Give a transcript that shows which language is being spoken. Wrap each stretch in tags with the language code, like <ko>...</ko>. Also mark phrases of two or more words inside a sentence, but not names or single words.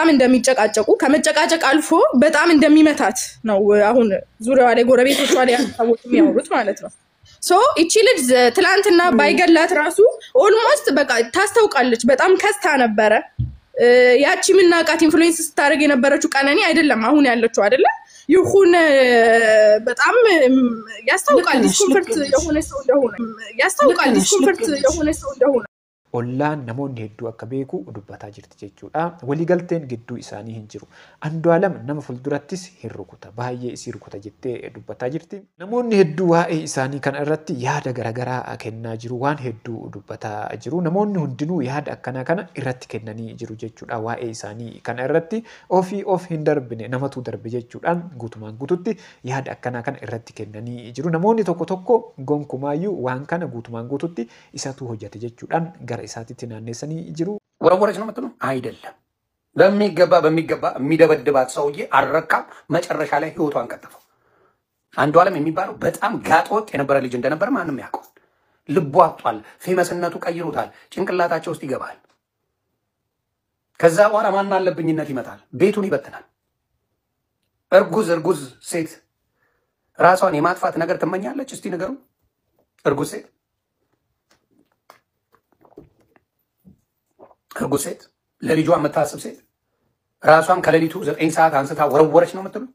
<am>እንደሚጨቃጨቁ ከመጨቃጨቅ አልፎ በጣም እንደሚመታት ነው አሁን ዙሪያው ላይ ጎረቤቶቿ ላይ ያሳውቁ የሚያወሩት ማለት ነው ሶ እቺ ልጅ ትላንትና ባይገላት ራሱ ኦልሞስት በቃ ታስተውቃለች በጣም ከስታ ነበረ ያቺ ምናቃት ኢንፍሉዌንስ ስታደርግ የነበረችው ቀነኒ አይደለም አሁን ያለችው አይደለ ይሁን በጣም ያስታውቃል ዲስኮምፈርት የሆነ ሰው እንደሆነ</am> <om>ollaan namoonni hedduu akka beeku dubbataa jirti jechuudha. Waliigalteen gidduu isaanii hin jiru. Andu'aalam nama fuldurattis hin rukuta. Baay'ee isii rukuta jettee dubbataa jirti. Namoonni hedduu waa'ee isaanii kana irratti yaada garaagaraa kennaa jiru. Waan hedduu dubbataa jiru. Namoonni hundinuu yaada akkanaa kana irratti kennanii jiru jechuudha. Waa'ee isaanii kana irratti ofii of hin darbine namatu darbe jechuudhaan guutumaan guututti yaada akkanaa kana irratti kennanii jiru. Namoonni tokko tokko gonkumaayyuu waan kana guutumaan guututti isatu hojjete jechuudhaan isaatitti naannessanii jiru</om> <am>ወረወረች ነው የምትለው አይደለም በሚገባ የሚደበድባት ሰውዬ አረካም መጨረሻ ላይ ህይወቷን ቀጠፈው አንዱዓለም የሚባለው በጣም ጋጦጥ የነበረ ልጅ እንደነበር ማንም ያውቀው ልቡ አጥቷል ፌመስነቱ ቀይሮታል ጭንቅላታቸው ውስጥ ይገባል ከዛ በኋላ ማን አለብኝነት ይመጣል ቤቱን ይበትናል እርጉዝ ሴት ራሷን የማጥፋት ነገር ትመኛለች እስቲ ንገሩ እርጉዝ ሴት እርጉዝ ሴት ለልጇ የምታስብ ሴት ራሷን ከሌሊቱ 9 ሰዓት አንስታ ወረወረች ነው</am>